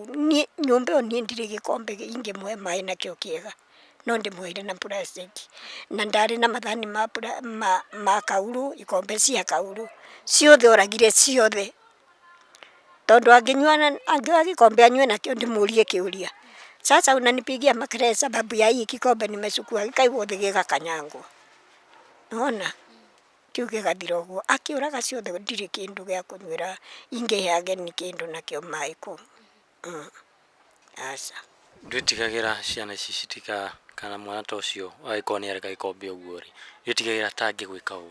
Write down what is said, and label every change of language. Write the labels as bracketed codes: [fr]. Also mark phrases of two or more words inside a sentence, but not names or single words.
[ki] Nyũmba ĩyo niĩ ndirĩ gĩkombe ingĩmũhe maĩ nakĩo kĩega. No ndĩmũheire na plastic. Na ndarĩ na mathani ma kaurũ, ikombe cia kaurũ. Ciothe oragire ciothe. Tondũ angĩoya gĩkombe anyue nakĩo ndĩmũrie kĩũria. [sw] Sasa unanipigia makelele sababu ya hii kikombe nimechukua [ki] gĩkaigwo thĩ gĩgakanyangwo. Ona kĩu gĩgathira ũguo. Akĩũraga ciothe ndirĩ kĩndũ gĩa kũnyuĩra ingĩhe ageni kĩndũ nakĩo maĩ kũu. Aca. Ndĩtigagĩra ciana ici kana mwana ta ũcio agĩkorwo nĩ areka gĩkombe ũguo rĩ, ndĩtigagĩra ta angĩgwĩka ũru.